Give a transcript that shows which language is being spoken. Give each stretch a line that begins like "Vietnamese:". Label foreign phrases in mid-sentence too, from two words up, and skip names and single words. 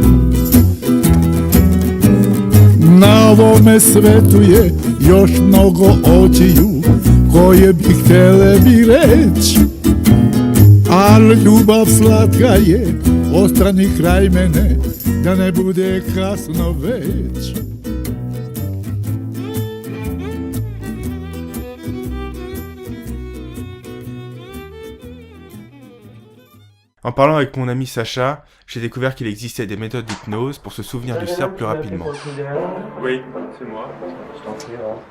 Serbian: Na ovome svetu je još mnogo očiju koje bi htjele mi reći, ali ljubav slatka je, ostani kraj mene da ne bude kasno već.
French: En parlant avec mon ami Sacha, j'ai découvert qu'il existait des méthodes d'hypnose pour se souvenir du serbe plus rapidement. Oui, c'est moi. Je t'en prie.